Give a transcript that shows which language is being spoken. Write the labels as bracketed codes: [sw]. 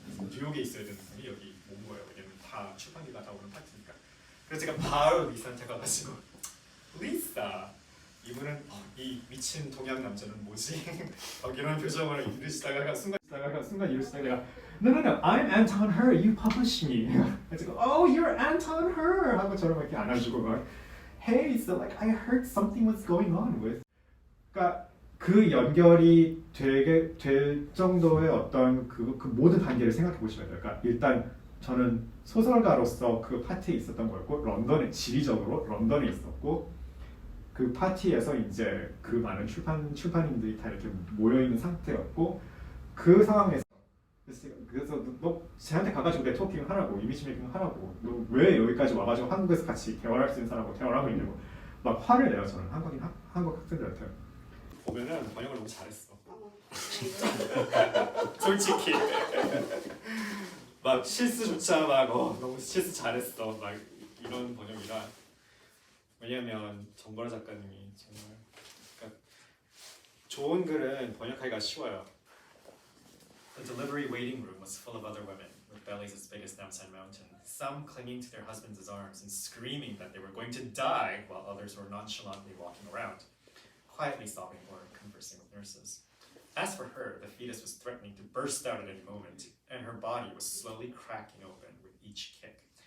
[ko] 뉴욕에 있어야 되는 분이 여기 온 거예요. 왜냐면 다 출판기가 다 오는 파티니까. 그래서 제가 바로 리사한테 가가지고 리사 이분은 이 미친 동양 남자는 뭐지? 이런 표정으로 이러시다가 순간 이러시다가 [en] No, I'm Anton Her. You published me. [ko] 그래서 [en] Oh, you're Anton Her. [ko] 하고 저를 이렇게 안아주고 막 [en] Hey, so like I heard something was going on with. [ko] 그러니까 그 연결이 되게 될 정도의 어떤 그 모든 단계를 생각해 보시면 돼요. 그러니까 일단 저는 소설가로서 그 파티에 있었던 거였고 지리적으로 런던에 있었고 그 파티에서 이제 그 많은 출판인들이 다 이렇게 모여 있는 상태였고 그 상황에서 그래서 너 쟤한테 가가지고 네트워킹 하라고 이미지 메이킹 하라고 너 왜 여기까지 와가지고 한국에서 같이 대화할 수 있는 사람하고 대화를 하고 있냐고 막 화를 내요. 저는 한국 학생들한테 보면은 번역을 너무 잘했어. 솔직히 막 실수조차 막 너무 실수 잘했어 막 이런 번역이라. 왜냐면 정보라 작가님이 정말 그러니까 좋은 글은 번역하기가 쉬워요. [en] The delivery waiting room was full of other women with bellies as big as Namsan Mountain, some clinging to their husbands' arms and screaming that they were going to die, while others were nonchalantly walking around, quietly sobbing or conversing with nurses. As for her, the fetus was threatening to burst out at any moment, and her body was slowly cracking open with each kick.